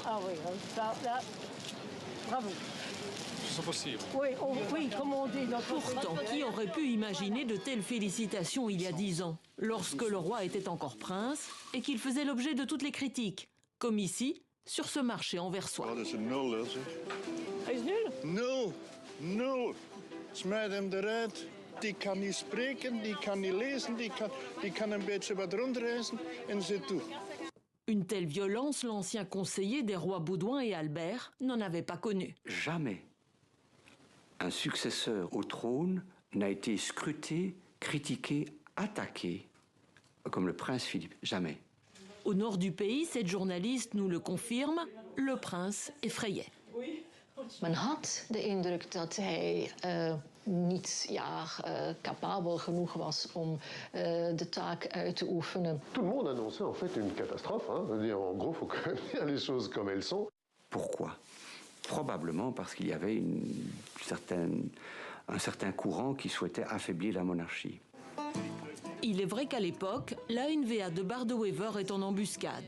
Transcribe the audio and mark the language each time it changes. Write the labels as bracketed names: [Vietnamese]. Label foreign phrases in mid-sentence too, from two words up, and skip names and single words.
[French] Ah oui, ça, là, bravo. C'est possible. Oui, oui, comme on dit. Pourtant, qui aurait pu imaginer de telles félicitations il y a 10 ans, lorsque le roi était encore prince et qu'il faisait l'objet de toutes les critiques, comme ici, sur ce marché anversois. [Dutch] Oh, dat is een nul, hè, zeg. Hij is nul? Nul. Nul. Smijt hem eruit. Die kan niet spreken, die kan niet lezen, die kan een beetje wat rondreizen en [French] c'est tout. Une telle violence, l'ancien conseiller des rois Baudouin et Albert n'en avait pas connu. Jamais un successeur au trône n'a été scruté, critiqué, attaqué comme le prince Philippe. Jamais. Au nord du pays, cette journaliste nous le confirme, le prince effrayait. [Dutch] Men had de indruk dat hij niet capabel genoeg was om de taak uit te oefenen. [French] Tout le monde annonçait en fait une catastrophe. Hein. Je veux dire, en gros, il faut quand même dire les choses comme elles sont. Pourquoi? Probablement parce qu'il y avait un certain courant qui souhaitait affaiblir la monarchie. Il est vrai qu'à l'époque, la NVA de Bardewever est en embuscade.